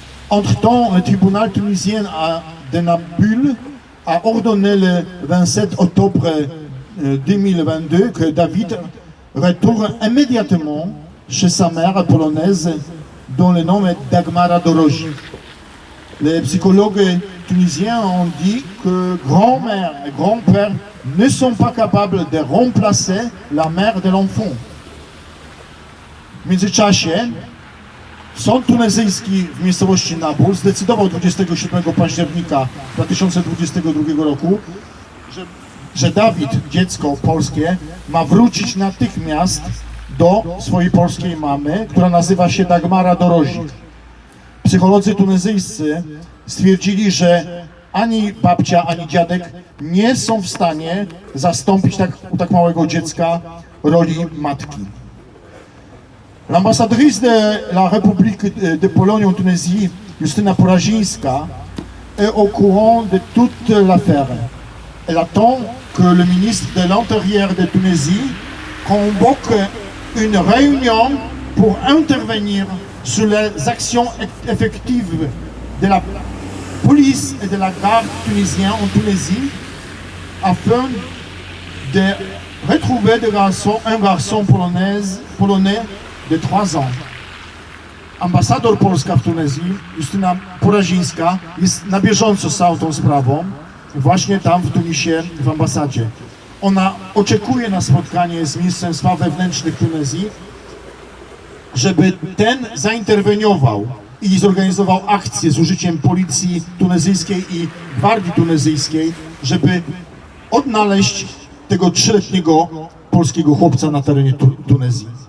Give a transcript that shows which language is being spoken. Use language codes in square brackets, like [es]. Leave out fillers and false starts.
[fr] Entre-temps, le tribunal tunisien de Nampula a ordonné le 27 octobre 2022 que David retourne immédiatement chez sa mère polonaise dont le nom est Dagmara Dorogi. Les psychologues tunisiens ont dit que grand-mère et grand-père ne sont pas capables de remplacer la mère de l'enfant. [pl] W międzyczasie sąd tunezyjski w miejscowości Nabul zdecydował 27 października 2022 roku, że Dawid, dziecko polskie, ma wrócić natychmiast do swojej polskiej mamy, która nazywa się Dagmara Dorogi. Psycholodzy tunezyjscy stwierdzili, że ani babcia, ani dziadek nie są w stanie zastąpić u tak małego dziecka roli matki. [fr] L'ambassadrice de la République de Pologne en Tunisie, Justyna Porazińska, est au courant de toute l'affaire. Elle attend que le ministre de l'Intérieur de Tunisie convoque une réunion pour intervenir sur les actions effectives de la police et de la garde tunisienne en Tunisie afin de retrouver un garçon polonais de 3 ans. [pl] Ambasador Polska w Tunezji, Justyna Porazińska, jest na bieżąco z całą tą sprawą, właśnie tam w Tunisie, w ambasadzie. Ona oczekuje na spotkanie z ministrem spraw wewnętrznych Tunezji, żeby ten zainterweniował i zorganizował akcję z użyciem policji tunezyjskiej i gwardii tunezyjskiej, żeby odnaleźć tego 3-letniego polskiego chłopca na terenie Tunezji.